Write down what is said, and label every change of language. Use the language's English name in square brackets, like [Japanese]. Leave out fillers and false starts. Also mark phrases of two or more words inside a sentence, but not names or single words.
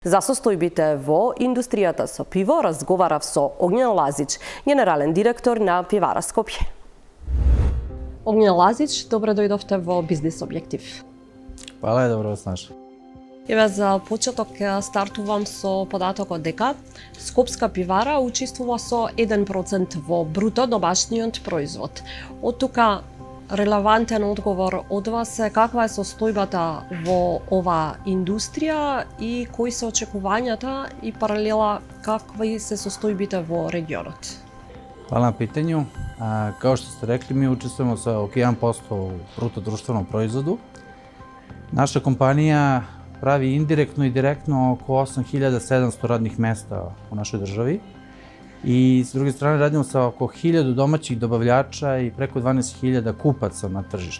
[Macedonian] За состојбите во индустријата со пиво разговарав со Огњен Лазич, генерален директор на Пивара Скопје. Огњен Лазич, добро дојдовте во Бизнис објектив. [Serbian] Hvala, dobro vas našli. [Macedonian] Еве за почеток стартувам со податокот дека Скопска пивара учествува со 1% во бруто домашниот производ. Од тука релевантен одговор од вас е каква е состојбата во ова индустрија и кои се очекувањата и паралела какви се состојбите во регионот? [Serbian] Hvala na pitanju. Kao što ste rekli, mi učestvujemo sa oko 1% u bruto društvenom proizvodu. Naša kompanija pravi indirektno i direktno oko 8700 radnih mesta u našoj državi. I s druge strane radimo sa oko 1000 domaćih dobavljača i preko 12.000 kupaca na tržištu.